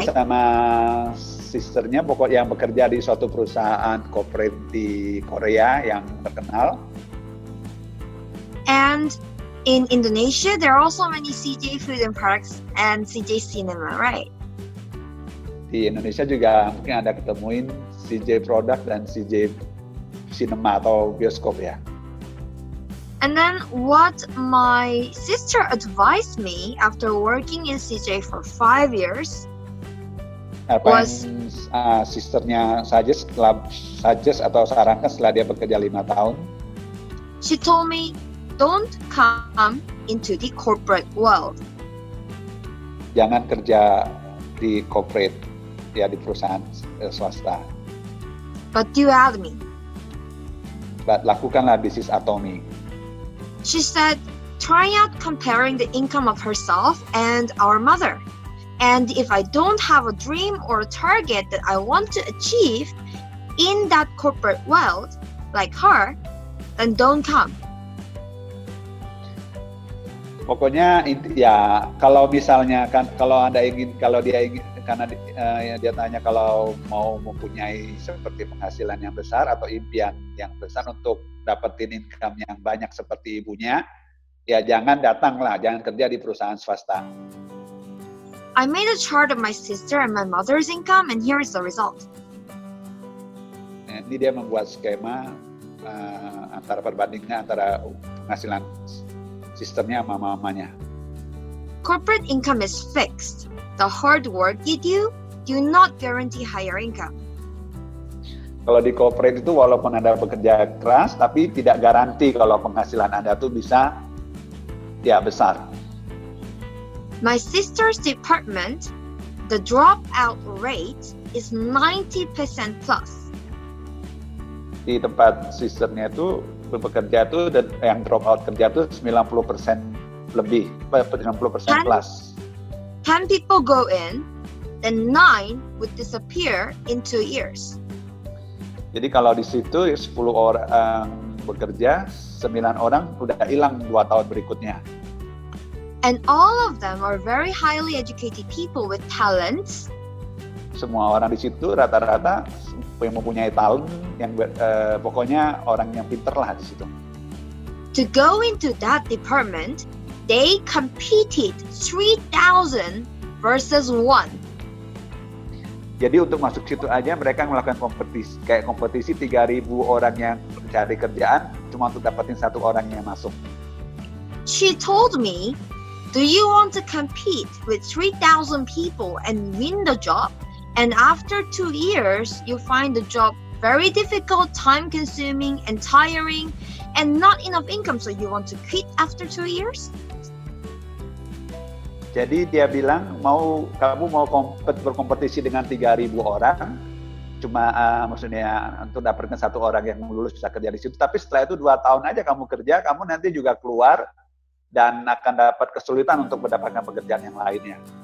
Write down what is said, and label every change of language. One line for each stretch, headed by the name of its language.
English: CJ.
Indonesian: sama sisternya pokok yang bekerja di suatu perusahaan corporate di Korea yang terkenal.
English: And in Indonesia, there are also many CJ food and products and CJ cinema, right?
Indonesian: Di Indonesia juga mungkin ada ketemuin CJ Product dan CJ Cinema atau bioskop ya.
English: And then what my sister advised me after working in CJ for 5 years,
Indonesian: Apa
English: Was-
Indonesian: yang sisternya suggest atau sarankan setelah dia bekerja 5 tahun,
English: she told me, don't come into the corporate world.
Indonesian: jangan kerja di corporate, ya di perusahaan swasta.
English: But do add me.
Indonesian: Lakukanlah bisnis Atomy.
English: She said, try out comparing the income of herself and our mother. And if I don't have a dream or a target that I want to achieve in that corporate world, like her, then don't come.
Indonesian: Pokoknya ya kalau misalnya kan kalau dia ingin karena dia tanya kalau mau mempunyai seperti penghasilan yang besar atau impian yang besar untuk dapetin income yang banyak seperti ibunya, ya jangan kerja di perusahaan swasta.
English: I made a chart of my sister and my mother's income, and here is the result.
Indonesian: Ini dia membuat skema antara perbandingan antara penghasilan sistemnya sama mamanya.
English: Corporate income is fixed. The hard work you do not guarantee higher income.
Indonesian: Kalau di corporate itu walaupun Anda bekerja keras, tapi tidak garansi kalau penghasilan Anda tuh bisa ya besar.
English: My sister's department, the dropout rate is 90% plus.
Indonesian: Di tempat sisternya itu bekerja tuh dan yang drop out kerja tuh 90% lebih, 90% plus.
English: 10 people go in, then 9 would disappear in 2 years.
Indonesian: Jadi kalau di situ 10 orang bekerja, 9 orang udah hilang 2 tahun berikutnya.
English: And all of them are very highly educated people with talents.
Indonesian: Semua orang di situ rata-rata yang mempunyai talent, yang pokoknya orang yang pinter lah di situ.
English: To go into that department, they competed 3,000 versus 1.
Indonesian: Jadi untuk masuk situ aja mereka melakukan kompetisi 3.000 orang yang mencari kerjaan cuma untuk dapetin 1 orang yang masuk.
English: She told me, do you want to compete with 3,000 people and win the job? And after 2 years, you find the job very difficult, time-consuming, and tiring, and not enough income, so you want to quit after 2 years?
Indonesian: Jadi dia bilang kamu mau berkompetisi dengan 3.000 orang, cuma maksudnya untuk dapatkan 1 orang yang lulus bisa kerja di situ. Tapi setelah itu 2 tahun aja kamu kerja, kamu nanti juga keluar dan akan dapat kesulitan untuk mendapatkan pekerjaan yang lainnya.